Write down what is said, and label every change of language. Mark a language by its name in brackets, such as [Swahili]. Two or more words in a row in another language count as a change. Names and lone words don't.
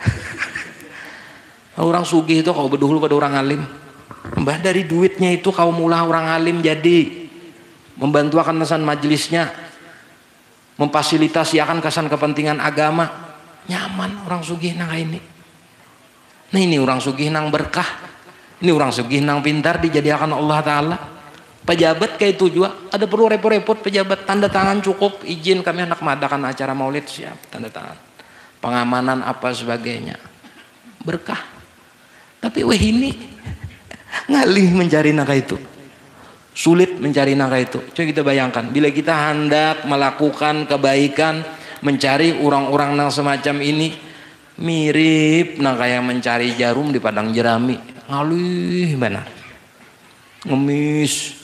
[Banjar] Orang sugih itu kau berdahulu pada orang alim, mbah dari duitnya itu kau mulah orang alim jadi membantu akan kesan majelisnya, memfasilitasi akan kesan kepentingan agama, nyaman orang sugih nang ini. Nah ini orang sugih nang berkah, ini orang sugih nang pintar dijadikan Allah Ta'ala. [Indonesian] Pejabat kayak itu juga, ada perlu repot-repot pejabat, tanda tangan cukup, izin kami hendak mengadakan acara maulid, siap, tanda tangan. Pengamanan apa sebagainya, berkah. [Banjar] Tapi weh ini ngalih mencari nangka itu, sulit mencari nangka itu. [Indonesian] Coba kita bayangkan, bila kita hendak melakukan kebaikan, mencari orang-orang nang semacam ini, mirip nang kayak mencari jarum di padang jerami, [Banjar] ngalih benar, [Indonesian] ngemis.